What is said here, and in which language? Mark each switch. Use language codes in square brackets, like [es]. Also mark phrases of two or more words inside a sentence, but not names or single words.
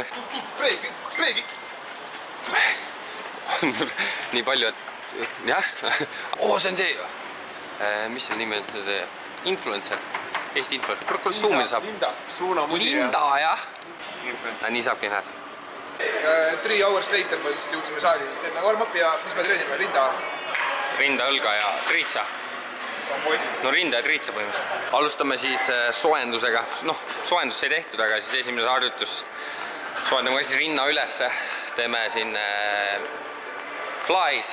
[et] Preegi. Nii palju, et... Jah. See on see ju. Mis see nimi on? See influencer. Eesti influencer. Kuidas suumil saab? Linda, jah. Nii saabki näed. [en] 3 hours later [et] põhiliselt jõudsime saali. Teeme warm-up ja mis me treenime? Rinda, õlga ja triitsa. No rinda ja triitsa põhimõtteliselt. Alustame siis soojendusega. Soojendus sai tehtud, aga siis esimene harjutus soojendame siis rinna üles. Teeme siin flies.